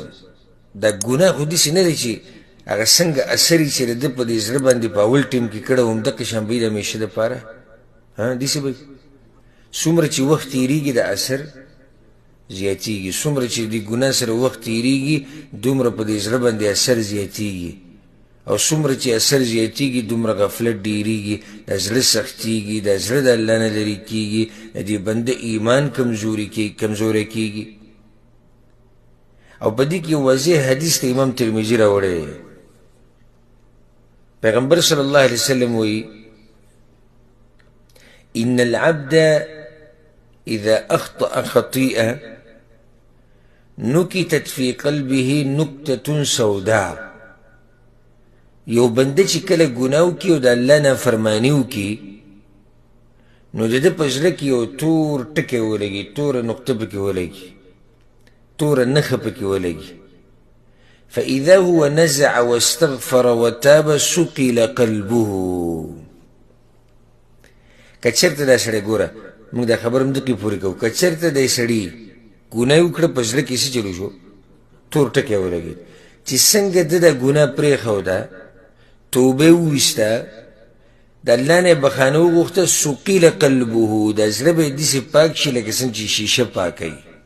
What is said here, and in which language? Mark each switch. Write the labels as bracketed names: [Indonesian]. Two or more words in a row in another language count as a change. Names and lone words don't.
[Pashto] دا ګناه خو داسې نه دی چې هغه څنګه اثر یې چې د ده په دې زړه باندې په اول ټیم کې کړی و همدقې شان به یې د همیشه دپاره داسې به څومره چې وخت تېرېږي د اثر زیاتېږي، څومره چې د ګناه سره وخت تېرېږي دومره په دې زړه باندې اثر زیاتېږي، او څومره چې اثر زیاتېږي دومره غفلت ډېرېږي، د زړه سختېږي، د زړه د الله نه لرې کېږي، د دې بنده ایمان کمزوری کېږي. او په دې کې واضح حدیث ته امام ترمذي راوړی دی. [Arabic] پیغمبر صلی الله علیه وسلم وایي ان العبد اذا اخطأ خطيئة نكتت في قلبه نكتة سوداء. [Pashto] یو بنده چې کله ګناه وکړي او د الله نافرماني وکړي نو د ده په زړه کې یو تور ټکی ولګي، توره نقطه پکې ولګي، توره نښه پکې ولګي. [Arabic] فإذا هو نزع واستغفر وتاب سقل قلبه. [Pashto] که چېرته دا سړی ګوره موږ دا خبره همدقې پورې کوو که چېرته دی سړي ګناه وکړه په زړه کې څه چلو شو تور ټکی ولګېد چې څنګه ده دا ګناه پرېښوده توبه یې وویسته د الله نه یې بخانه وغوښته [Arabic] سقیل قلبه [Pashto] دا زړه به یې داسې پاک شي لکه څنګه چې شیشه پاکوي